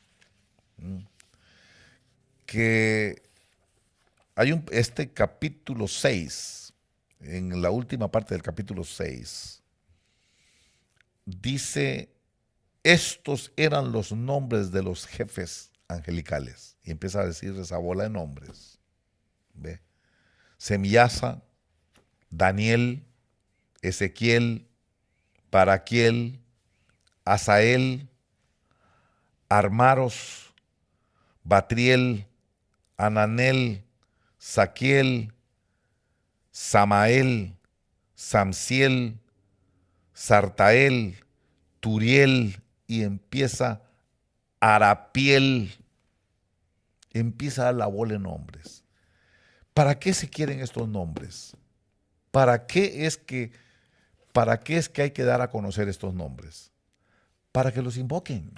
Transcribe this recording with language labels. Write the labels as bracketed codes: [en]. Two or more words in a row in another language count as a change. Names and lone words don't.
[es] que hay este capítulo 6, en la última parte del capítulo 6, dice, estos eran los nombres de los jefes angelicales. Y empieza a decir esa bola de nombres. ¿Ve? Semiasa, Daniel, Ezequiel, Paraquiel, Asael, Armaros, Batriel, Ananel, Saquiel, Samael, Samsiel, Sartael, Turiel, y empieza Arapiel. Empieza a dar la bola de nombres. ¿Para qué se quieren estos nombres? ¿Para qué es que hay que dar a conocer estos nombres? Para que los invoquen.